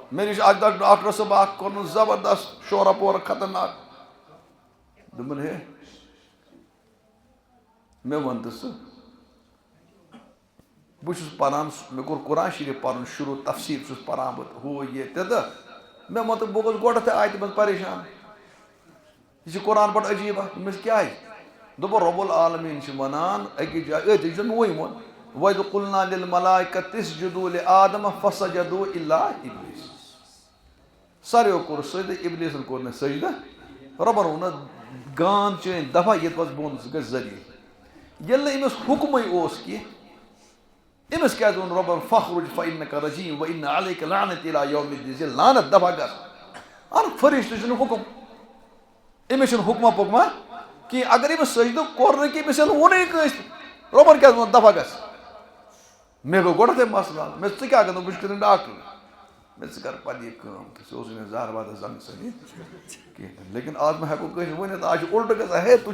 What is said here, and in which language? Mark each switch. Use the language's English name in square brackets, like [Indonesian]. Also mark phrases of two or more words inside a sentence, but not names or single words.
[Kashmiri] مےٚ نِش اَکہِ دۄہ ڈاکٹر صٲب اکھ کوٚرمُت زبردست شورا پورا خطرناک دوٚپُن ہے مےٚ وَن تہٕ ژٕ بہٕ چھُس پران مےٚ کوٚر قرآن شریٖف پرُن شروٗع تفسیٖر چھُس پران بہٕ ہُہ یہِ تہِ تہٕ مےٚ ووٚن تہٕ بہٕ گوٚژھ گۄڈٕنٮ۪تھٕے آیتہِ منٛز پریشان یہِ چھِ قرآن بڑٕ عجیٖبا دوٚپمَس کیٛازِ دوٚپُن [Arabic] رۄب العالمیٖن [Kashmiri] چھِ وَنان أکِس جایہِ أتھۍ یُس زَن مےٚ وٕنۍ ووٚن وَإِذْ [Arabic] قُلْنَا لِلْمَلَائِكَةِ اسْجُدُوا لِآدَمَ فَسَجَدُوا إِلَّا إِبْلِيسَ [Kashmiri] ساروِیو کوٚر سجدٕ اِبلیٖسَن کوٚر نہٕ سجدٕ رۄبَن ووٚنُن گانٛد چٲنۍ دفعہ ییٚتہِ پَتہٕ بۄن ژٕ گژھِ ذٔلیٖل ییٚلہِ نہٕ أمِس حُکمٕے اوس کینٛہہ أمِس کیٛازِ ووٚن رۄبَن [Arabic] فَخرُج فَإِنَّكَ رَجِیٖم وَإِنَّ عَلَيْكَ لَعْنَتِي إِلَىٰ یَوْمِ الدِّیٖن [Kashmiri] ییٚلہِ لعنت دفعہ گژھ اَنُکھ فرشتہٕ چھُنہٕ حُکُم أمِس چھُنہٕ حُکما پُکما کینٛہہ اگر أمِس سجدٕ کوٚر نہٕ کینٛہہ أمِس ییٚلہِ ووٚنُے کٲنٛسہِ رۄبَن کیٛازِ ووٚن دفعہ گژھ مےٚ گوٚو گۄڈٕنٮ۪تھٕے مسلہٕ حل مےٚ ژٕ کیٛاہ گژھِ بہٕ چھُس کٔرِتھ ڈاکٹر مےٚ ژٕ کر پَتہٕ یہِ کٲم تہٕ سُہ اوسُے نہٕ زہر وادَس زنٛگ سۭتۍ کِہیٖنۍ تہِ لیکِن آز مہ ہٮ۪کو کٲنٛسہِ ؤنِتھ آز چھُ اُلٹہٕ گژھان ہے تُہۍ